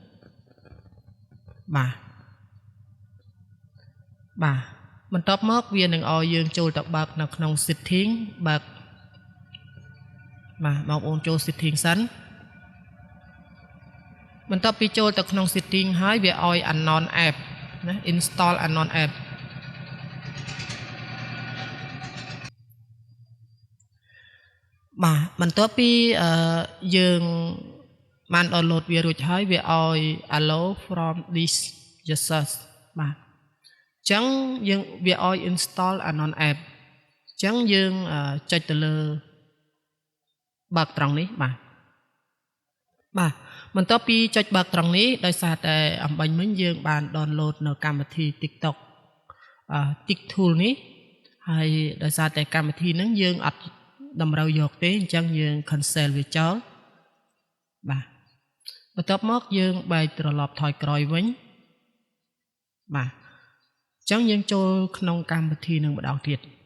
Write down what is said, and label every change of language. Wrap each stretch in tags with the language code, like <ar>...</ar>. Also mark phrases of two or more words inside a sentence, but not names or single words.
<km>បាទបន្ទាប់មកវានឹងឲ្យយើងចូលទៅបើកនៅក្នុង setting បើកបាទបងប្អូនចូល setting សិនបន្ទាប់ពីចូលទៅក្នុង setting ហើយវាឲ្យ</km> <en>unknown app</en> <km>ណា</km> <en>install unknown app</en> <km>បាទបន្ទាប់ពីយើងបាន download វារួចហើយវាឲ្យ</km> <en>allow from this users</en> <km>បាទអញ្ចឹងយើងវាឲ្យ</km> <en>install unknown app</en> <km>អញ្ចឹងយើងចុចទៅលើបើកត្រង់នេះបាទ បន្ទាប់ពីចុចបើកត្រង់នេះដោយសារតែអំបញ្ញមិញយើងបាន download នៅកម្មវិធី TikTok TikTool នេះហើយដោយសារតែកម្មវិធីហ្នឹងយើងអត់តម្រូវយកទេអញ្ចឹងយើង cancel វាចោលបាទបន្ទាប់មកយើងបែរត្រឡប់ថយក្រោយវិញបាទអញ្ចឹងយើងចូលក្នុងកម្មវិធីនឹងម្ដងទៀត</km>